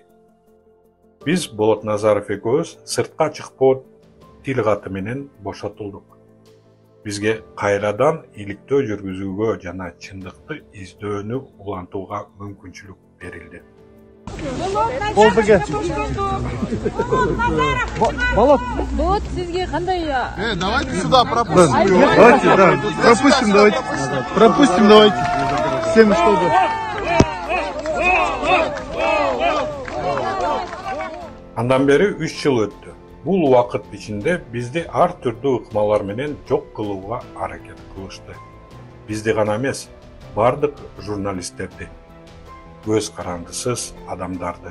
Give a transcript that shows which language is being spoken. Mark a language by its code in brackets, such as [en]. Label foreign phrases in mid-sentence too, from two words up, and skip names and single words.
[ky] Биз Болот Назаров экөөбүз сыртка чыкпоо тил каты менен бошотулдук. Бизге кайрадан иликтөө жүргүзүүгө жана чындыкты издөөнү улантууга мүмкүнчүлүк берилди. Болот, сизге кандай? [ru] Давайте сюда пропустим. Давайте, да, пропустим, давайте. Пропустим, давайте. Всем чтобы. [ky] Андан бери 3 жыл өттү. Бул убакыт ичинде бизди ар түрдүү ыкмалар менен жок кылууга аракет кылышты. Бизди гана эмес, бардык журналисттерди, көз карандысыз адамдарды.